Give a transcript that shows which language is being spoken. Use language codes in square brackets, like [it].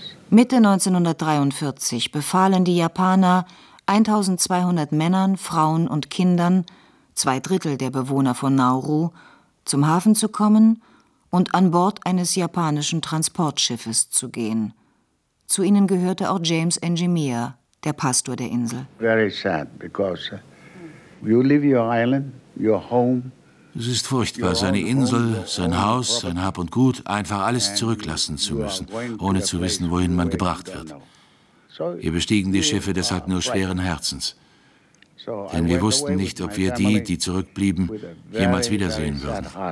[de] Mitte 1943 befahlen die Japaner 1200 Männern, Frauen und Kindern, zwei Drittel der Bewohner von Nauru, zum Hafen zu kommen und an Bord eines japanischen Transportschiffes zu gehen. Zu ihnen gehörte auch James Njimia, der Pastor der Insel. [en] Very sad because you leave your island, your home. [de] Es ist furchtbar, seine Insel, sein Haus, sein Hab und Gut, einfach alles zurücklassen zu müssen, ohne zu wissen, wohin man gebracht wird. Wir bestiegen die Schiffe deshalb nur schweren Herzens. Denn wir wussten nicht, ob wir die, die zurückblieben, jemals wiedersehen würden.